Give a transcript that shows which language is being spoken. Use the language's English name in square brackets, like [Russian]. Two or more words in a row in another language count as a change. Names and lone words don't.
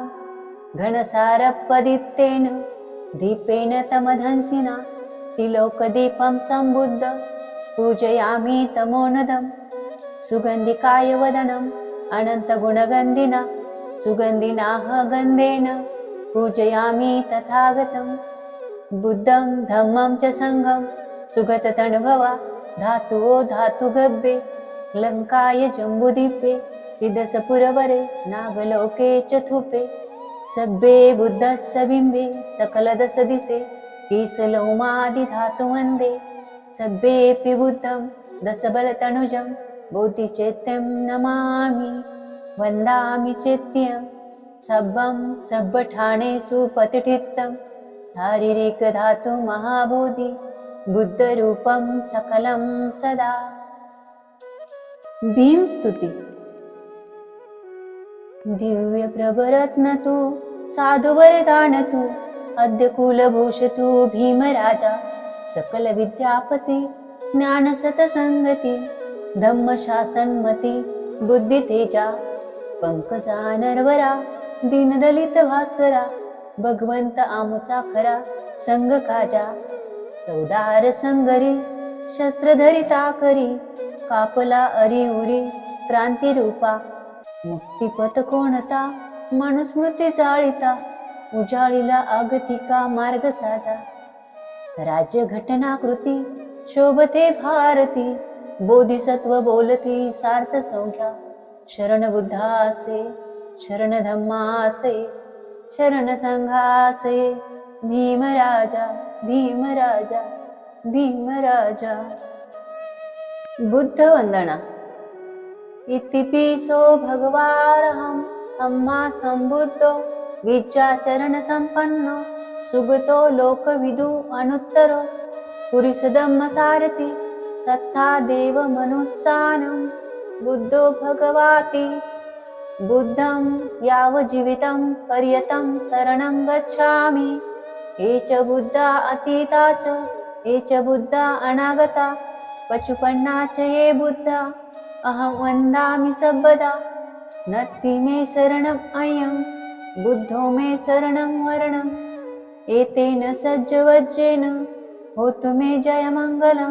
[Pali] घनसारपदित्तेन दीपेन तमधंसिना तिलोकदीपं संबुद्ध पूजयामि तमोनदं. सुगन्धिकाय वदनम् अनन्तगुणगन्धिना सुगन्धिनाः गन्धेन पूजयामि तथागतं. बुद्धं धम्मं च संघं सुगततनुभवा धातुओ धातुगव्ये. लङ्काय जम्बुद्वीपे विदसपुरवरे नागलोके चतुपे. सब्बे बुद्धस्य बिम्बे सकलदशदिशे ईशलौमादिधातु वन्दे. सब्बेऽपि बुद्धं दशबलतनुजं बोधिचैत्यं नमामि. वन्दामि चैत्यं सब्बं सब्बठानेषु प्रतिष्ठितं शारीरिक धातु महाबोधी बुद्धरूपं सकलं सदा। [Marathi] भीम स्तुती। दिव्य प्रभरत्न तू साधु वरदान तू अद्य कुलभूष तू भीमराजा सकल विद्यापती ज्ञान सतसंगती धम्म शासनमती बुद्धि तेजा पंकजा नरवरा दीनदलित भास्करा भगवंत आमुचा खरा संग काजा 14 संगरी शस्त्रधरिता करी कापला अरिउरी क्रांती रूपा मुक्तिपथ कोणता मनुस्मृती जाळिता उजाळीला आगतिका मार्ग साजा राज्य घटनाकृती शोभते भारती बोधिसत्व बोलती सार्थ संख्या शरण बुद्धासे शरण धम्मासे शरण संघासे भीमराजा भीमराजा भीमराजा। बुद्ध वंदना। [Pali] इतिपिसो भगवारहं सम्मा संबुद्धो विद्याचरण संपन्नो सुगतो लोकविदु अनुत्तरो पुरुष धम्म सारथी सत्ता देव मनुस्सानं बुद्धो भगवाति बुद्धं यावज्जीवितं पर्यतं शरणं गच्छामि। ये च बुद्धा अतीता च ये च बुद्धा अनागता पचुपन्ना च ये बुद्धा अहं वन्दामि सर्वदा। नत्ति मे शरणम् अयं बुद्धो मे शरणं वरणम् एतेन सज्जवज्रेन होतु मे जयमङ्गलम्।